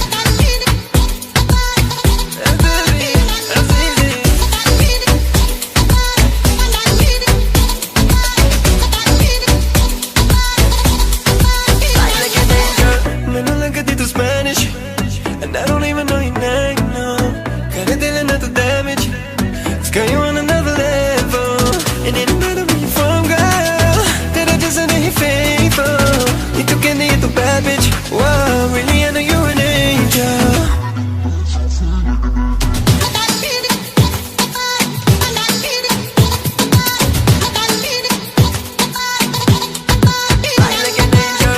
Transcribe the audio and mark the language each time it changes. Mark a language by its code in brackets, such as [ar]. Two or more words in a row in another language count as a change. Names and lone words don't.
[ar] حبيبي، عزيزي. [en] Like an angel. [pa] ਮੈਨੂੰ ਲਗਦੀ ਤੂੰ [en] Spanish, and I don't even know your name, no. [pa] ਕਰੇ ਦਿਲ ਨਾ ਤੂੰ [en] damage, it's got you on another level. And it don't matter where you're from, girl, [hi] तेरा जैसा नहीं [en] faithful. [pa] ਇਹ ਤੂੰ ਕਹਿੰਦੀ ਹੈਂ ਤੂੰ [en] bad bitch, wow, really I know you're an angel. Fly like an angel.